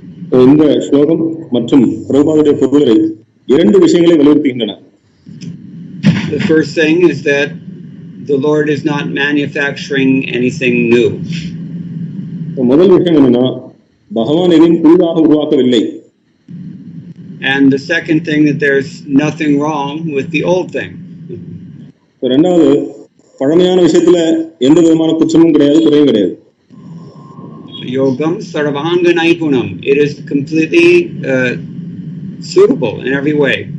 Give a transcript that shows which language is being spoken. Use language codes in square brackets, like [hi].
[ta] இந்த ஸ்லோகம் மற்றும் பிரபுபாதருடைய பொருளை இரண்டு விஷயங்களை வலியுறுத்துகின்றன. [en] The first thing is that the Lord is not manufacturing anything new. [ta] முதல் விஷயம் என்னன்னா, பகவான் எதையும் புதிதாக உருவாக்கவில்லை. [en] And the second thing, that there's nothing wrong with the old thing. [ta] இரண்டாவது, பழமையான விஷயத்துல எந்த விதமான குற்றமும் கிடையாது, குறையும் கிடையாது. [sa] Yogam sarvanga naipunam. [en] It is completely suitable in every way.